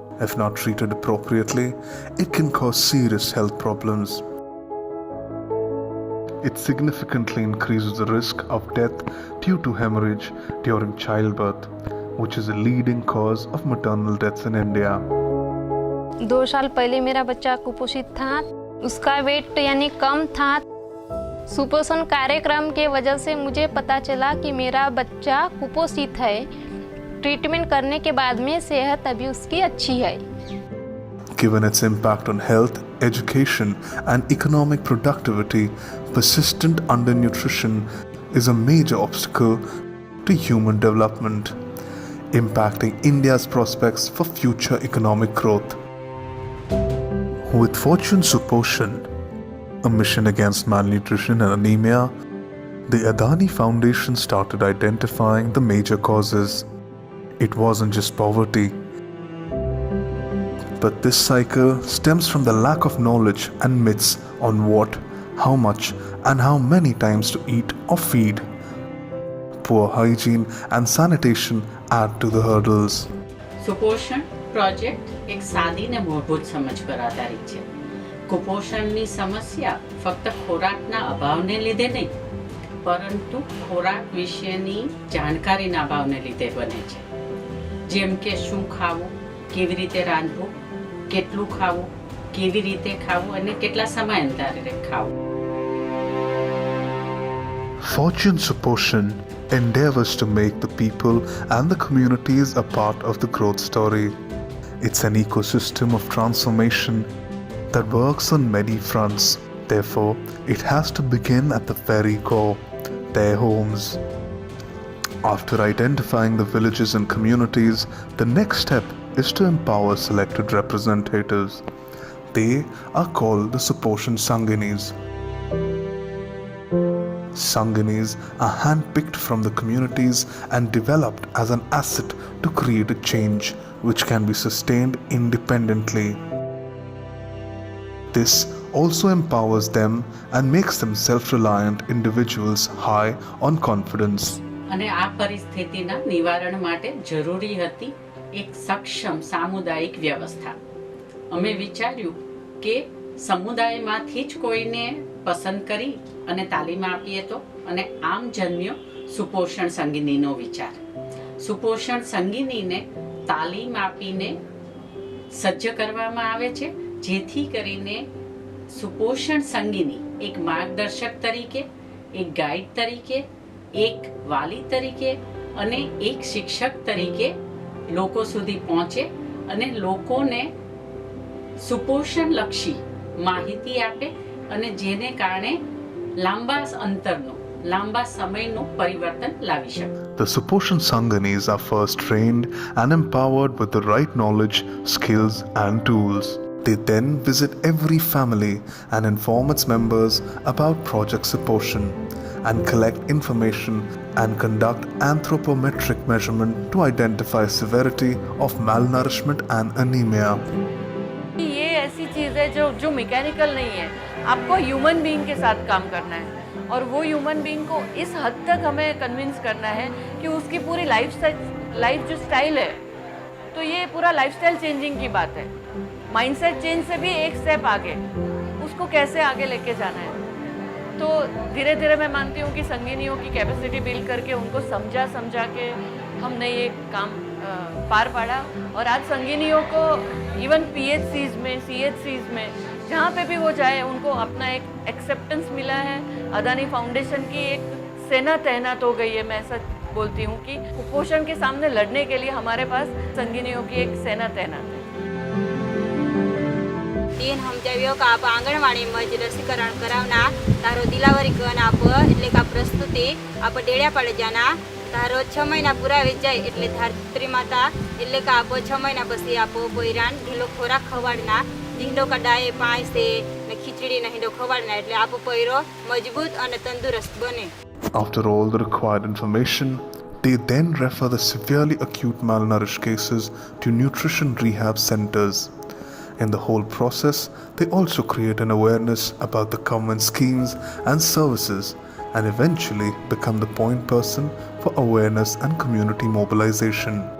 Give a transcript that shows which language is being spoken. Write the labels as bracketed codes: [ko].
[en] If not treated appropriately, it can cause serious health problems. It significantly increases the risk of death due to hemorrhage during childbirth, which is a leading cause of maternal deaths in India. [hi] 2 साल पहले मेरा बच्चा कुपोषित था, उसका wait यानी कम था। सुपोषण कार्यक्रम के वजह से मुझे पता चला कि मेरा बच्चा कुपोषित है। ट्रीटमेंट करने के बाद में सेहत अभी उसकी अच्छी है। [en] Given its impact on health, education and economic productivity, persistent undernutrition is a major obstacle to human development, impacting India's prospects for future economic growth. With Fortune Supposhan, a mission against malnutrition and anemia, The Adani Foundation started identifying the major causes. It wasn't just poverty, but this cycle stems from the lack of knowledge and myths on what, how much, and how many times to eat or feed. Poor hygiene and sanitation add to the hurdles. [gu] સુપોષણ project એક સાદી ને મૂળભૂત સમજ પર આધારિત છે. કુપોષણની સમસ્યા ફક્ત ખોરાકના અભાવને લીધે નહીં, પરંતુ ખોરાક વિશેની જાણકારીના અભાવને લીધે બને છે. જેમ કે શું ખાવું, કેવી રીતે રાંધવું, કેટલું ખાવું, કેવી રીતે ખાવું અને કેટલા સમયાંતરે ખાવું. [en] Fortune Suposhan endeavors to make the people and the communities a part of the growth story. It's an ecosystem of transformation that works on many fronts. Therefore, it has to begin at the very core, their homes. After identifying the villages and communities, the next step is to empower selected representatives. They are called the Suposhan Sanginis. Sanginis are handpicked from the communities and developed as an asset to create a change which can be sustained independently. This also empowers them and makes them self-reliant individuals high on confidence. [gu] અને આ પરિસ્થિતિના નિવારણ માટે જરૂરી હતી એક સક્ષમ સામુદાયિક વ્યવસ્થા. અમે વિચાર્યું કે સમુદાયમાંથી જ કોઈને પસંદ કરી અને તાલીમ આપીએ તો, અને આમ જન્મ્યો સુપોષણ સંગીનીનો વિચાર. સુપોષણ સંગીનીને તાલીમ આપીને સજ્જ કરવામાં આવે છે, જેથી કરીને સુપોષણ સંગીની એક માર્ગદર્શક તરીકે, એક ગાઈડ તરીકે, એક વાલી તરીકે અને એક શિક્ષક તરીકે લોકો સુધી પહોંચે અને લોકોને સુપોષણલક્ષી માહિતી આપે, અને જેને કારણે લાંબા અંતરનો, લાંબા સમયનું પરિવર્તન લાવી શકે. [en] The Suposhan Sanganis are first trained and empowered with the right knowledge, skills and tools. They then visit every family and inform its members about Project Suposhan and collect information and conduct anthropometric measurement to identify severity of malnourishment and anemia. [hi] ये ऐसी चीज़ है जो mechanical नहीं है. आपको human being के साथ काम करना है, और वो ह्यूमन बीइंग को इस हद तक हमें कन्विंस करना है कि उसकी पूरी लाइफ जो स्टाइल है, तो ये पूरा लाइफस्टाइल चेंजिंग की बात है. माइंडसेट चेंज से भी एक स्टेप आगे, उसको कैसे आगे लेके जाना है. तो धीरे धीरे मैं मानती हूँ कि संगीनियों की कैपेसिटी बिल्ड करके उनको समझा के हमने ये काम पार पाड़ा. और आज संगीनियों को इवन PHCs में, CHCs में, जहाँ पे भी वो जाए, उनको अपना एक एक्सेप्टेंस मिला है. अदानी फाउंडेशन की एक सेना तैनात हो गई है. मैं ऐसा बोलती हूँ कि कुपोषण के सामने लड़ने के लिए हमारे पास संगीनियों की एक सेना तैनात है. [gu] तीन સમજાવ્યો કે આપ આંગણવાડીમાં જ રસીકરણ કરાવના તારો દિલાવરી કન આપ એટલે કે પ્રસ્તુતિ આપ ડેડિયા પડે જાના તારો 6 મહિના પૂરા વી જાય એટલે ધાત્રી માતા એટલે કે આપ 6 મહિના પછી આપ પોઈરાન ઢીલો ખોરાક ખવાડના ઢીંડો કડાય પાઈસે ને ખીચડી ને ઢીંડો ખવાડના એટલે આપ પોઈરો મજબૂત અને તંદુરસ્ત બને. [en] After all the required information, they then refer the severely acute malnourished cases to nutrition rehab centers. In the whole process, they also create an awareness about the government schemes and services and eventually become the point person for awareness and community mobilization.